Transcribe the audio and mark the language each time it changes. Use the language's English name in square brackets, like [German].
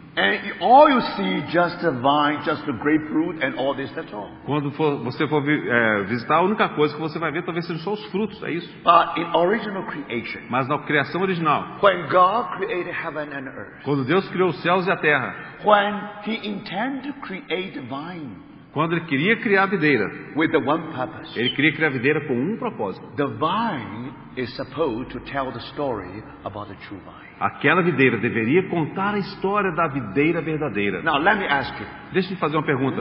[English] and all you see just the vine, just the grapefruit, and all this. That's all. [Portuguese] Quando você for visitar, a única coisa que você vai ver talvez sejam só os frutos, é isso. [English] But in original creation, [Portuguese] Mas na criação original, [English] when God created heaven and earth, [Portuguese] quando Deus criou os céus e a terra, [English] when He intended to create vine, [Portuguese] Quando ele queria criar a videira, [English] with the one purpose. [Portuguese] ele queria criar a videira com um propósito. [English] The vine is supposed to tell the story about the true vine. [Portuguese] Aquela videira deveria contar a história da videira verdadeira. [English] Now let me ask you, [Portuguese] Deixa eu fazer uma pergunta.